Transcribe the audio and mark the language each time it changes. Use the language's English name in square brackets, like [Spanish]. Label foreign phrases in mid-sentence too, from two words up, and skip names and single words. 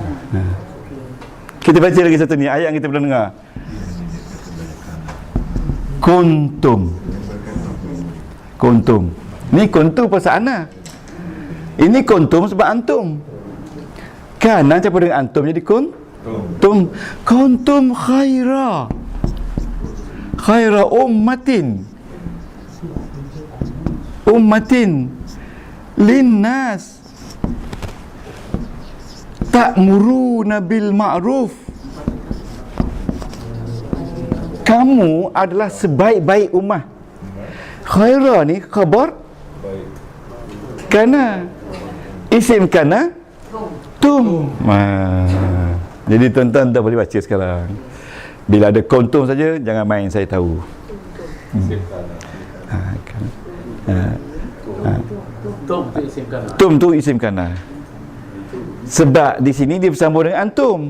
[Malay] Kita baca lagi satu ni, ayat yang kita pernah dengar. Kuntum. Kuntum. Ni kuntum pasal ana. Ini kuntum sebab antum. Kana campur dengan antum jadi kuntum. [Arabic] كُنتُم خَيرَ أُمَّةٍ لِلنَّاسِ تَأمُرُونَ بِالمَعرُوفِ. [Malay] Kamu adalah sebaik-baik ummah. Khaira ni [Arabic] خبر كان, اسم كان [Malay] tum. Jadi tuan-tuan dah boleh baca sekarang. Bila ada kuntum saja jangan main saya tahu. Tum tu [Arabic] اسم كان. [Malay] Sebab di sini dia bersambung dengan antum.